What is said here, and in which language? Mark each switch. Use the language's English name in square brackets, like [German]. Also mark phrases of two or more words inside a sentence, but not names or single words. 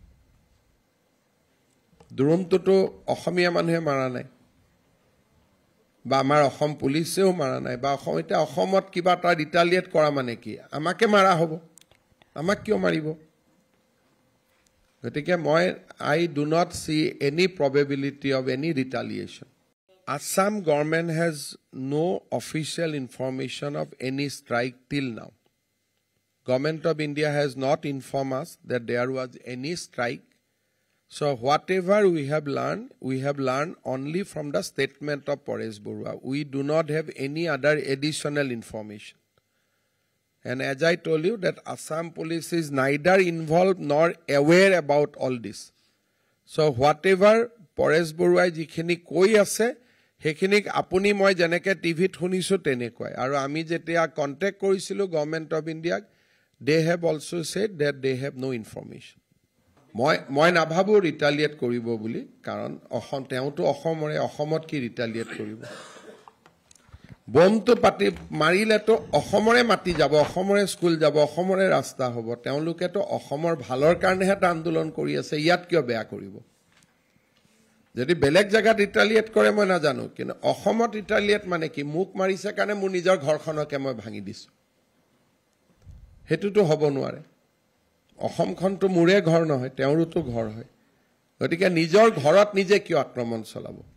[Assamese] দুৰন্তটো অসমীয়া মানুহে মাৰা নাই বা আমাৰ অসম পুলিচেও মাৰা নাই বা অসমত কিবা এটা ৰিটালিয়েট কৰা মানে কি আমাকে মাৰা হ'ব আমাক কিয় মাৰিব গতিকে [English] I do not see any probability of any retaliation. Assam government has no official information of any strike till now. Government of India has not informed us that there was any strike. So whatever we have learned only from the statement of Paresh Barua. We do not have any other additional information. And as I told you that Assam police is neither involved nor aware about all this. So whatever [Assamese] Paresh Barua যিখিনি কৈ আছে, হেখিনিকে আপুনি মই যেনেকৈ TV শুনিছোঁ তেনেকৈহে. আৰু আমি যেতিয়া contact কৰিছিলোঁ [English] Government of India, they have also said that they have no information. [Assamese] মই নাভাবো ৰিটালিয়েট কৰিব বুলি কাৰণ তেউটো অসমত কি ৰিটালিয়েট কৰিব বমটো পাতি মাৰিলেতো অসমৰে মাটি যাব অসমৰে স্কুল যাব অসমৰে ৰাস্তা হ'ব তেওঁলোকেতো অসমৰ ভালৰ কাৰণেহে আন্দোলন কৰি আছে ইয়াত কিয় বেয়া কৰিব যদি বেলেগ জায়গা ৰিটালিয়েট কৰে মই নাজানো কিন্তু অসমত ৰিটালিয়েট মানে কি মুখ মাৰিছে কাৰণে মোৰ নিজৰ ঘৰখনকে মই ভাঙি দিছো হেতুটো হ'ব নোৱাৰে অসমখনটো মুৰে ঘৰ নহয় তেওঁৰটো ঘৰ হয় গতিকে নিজৰ ঘৰত নিজে কিয় আক্ৰমণ চলাব